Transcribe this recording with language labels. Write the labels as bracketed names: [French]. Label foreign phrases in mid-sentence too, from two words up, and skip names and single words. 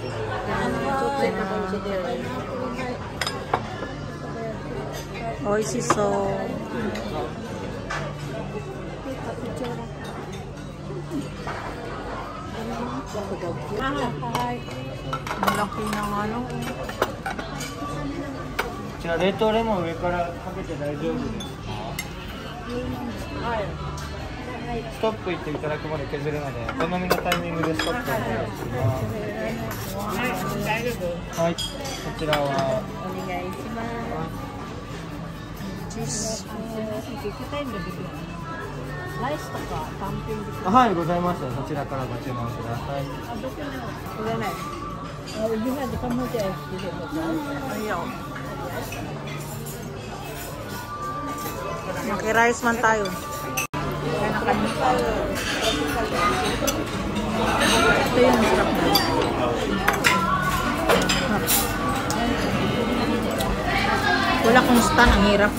[Japanese] 美味しそう. [Filipino] Malaki ng ano. [Japanese] じゃあ冷凍レモン上からかけて大丈夫ですか？はい。ストップ言っていただくまで削るので、お好みのタイミングでストップお願いします。はい、大丈夫？はい。こちらはお願いします。ライスとか単品ですか？はい、ございます。そちらからご注文ください。これない。 [Filipino] Maki-rice man tayo. Ito yung sarap na. Wala kong stand, ang hirap.